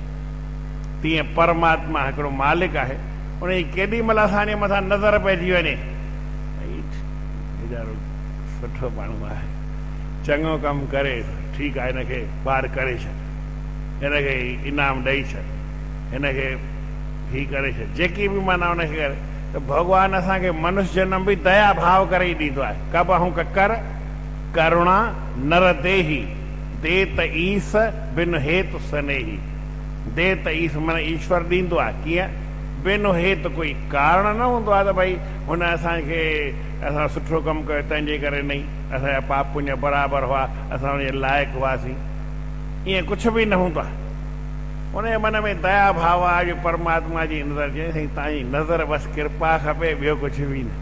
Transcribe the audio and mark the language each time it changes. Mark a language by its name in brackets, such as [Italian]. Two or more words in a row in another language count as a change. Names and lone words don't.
[Sindhi] तीअं परमात्मा हिकिड़ो मालिक आहे, उनजी केॾी महिल असांजे मथां नज़र पइजी वञे, वीचारो सुठो माण्हू आहे, चङो कमु करे, ठीकु आहे, हिनखे पार करे छॾ, हिनखे इनाम ॾेई छॾ, हिनखे ही करे छॾ, जेकी बि माना हुनखे करे। त भॻवानु असांखे मनुष्य जनम बि दया भाव करे ई ॾींदो आहे। [Awadhi] कबहूं कर करुणा नर देही, दे त ईस बिन हेतु सनेही। दे त ईस [Sindhi] माना ईश्वर ॾींदो आहे, कीअं [Awadhi] बिन हेतु, [Sindhi] कोई कारण न हूंदो आहे त भई हुन असांखे असां सुठो कमु कयो तंहिंजे करे नहीं, असांजा पाप पुण्य बराबरि हुआ, असां हुनजे लाइक़ु हुआसीं, ईअं कुझु बि न हूंदो आहे। उनजे मन में दया भाव आहे, जो परमात्मा जी नज़र चए साईं तव्हांजी नज़र बसि कृपा खपे, ॿियो कुझु बि न।